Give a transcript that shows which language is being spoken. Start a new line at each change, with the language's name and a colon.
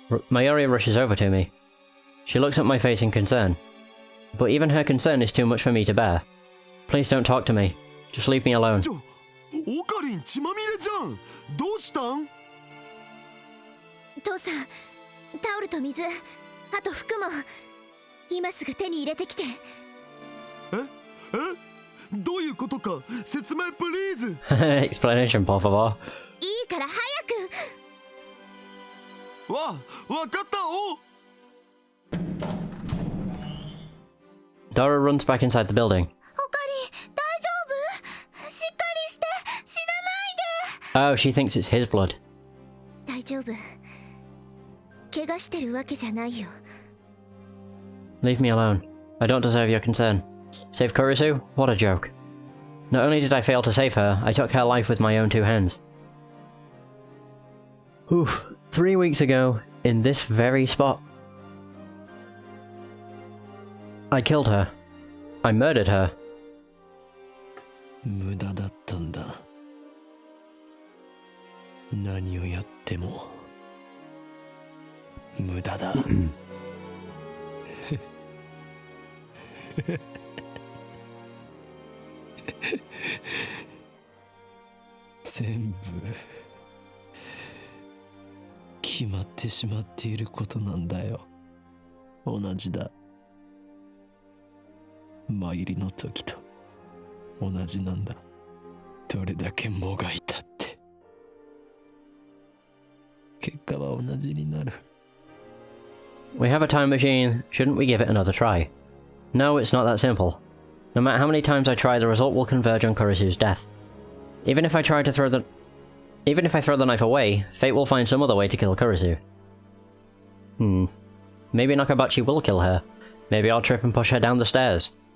English: Mayuri rushes over to me. She looks at my face in concern. But even her concern is too much for me to bear. Please don't talk to me. Just leave me alone.
Japanese: ちょ、オカリン血まみれじゃん。どうしたん？父さんタオルと水あと服も今すぐ手に入れてきてどういうことか説明プリーズ。
English: Explanation,
Spanish: por favor.
Japanese: いいから早くわかったお。
English: Dora runs back inside the building.
Japanese: おかり大丈夫しっかりして死なないで
English: Oh, she thinks it's his blood.
Japanese: 大丈夫怪我してるわけじゃないよ
English: Leave me alone. I don't deserve your concern. Save Kurisu? What a joke. Not only did I fail to save her, I took her life with my own two hands. Oof. 3 weeks ago, in this very spot. I killed her. I murdered her.
Japanese: 無駄だったんだ何をやっても無駄だ全部決まってしまっていることなんだよ同じだ参りの時と同じなんだどれだけもがいたって結果は同じになる
English: We have a time machine, shouldn't we give it another try? No, it's not that simple. No matter how many times I try, the result will converge on Kurisu's death. Even if I throw the knife away, fate will find some other way to kill Kurisu. Maybe Nakabachi will kill her. Maybe I'll trip and push her down the stairs.